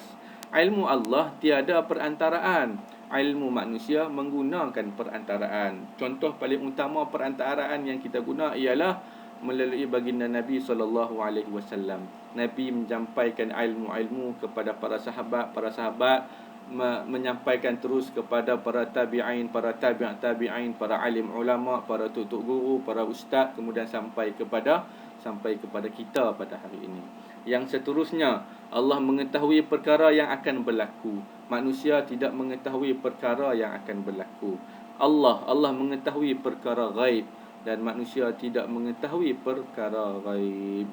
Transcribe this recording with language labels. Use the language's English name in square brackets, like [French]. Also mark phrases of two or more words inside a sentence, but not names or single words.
[Malay] Ilmu Allah tiada perantaraan. Ilmu manusia menggunakan perantaraan. Contoh paling utama perantaraan yang kita guna ialah melalui baginda Nabi SAW. Nabi menyampaikan ilmu-ilmu kepada para sahabat menyampaikan terus kepada para tabi'in, para tabi'in, para alim ulama, para tutuk guru, para ustaz, kemudian sampai kepada kita pada hari ini. Yang seterusnya, Allah mengetahui perkara yang akan berlaku. Manusia tidak mengetahui perkara yang akan berlaku. Allah mengetahui perkara ghaib dan manusia tidak mengetahui perkara ghaib.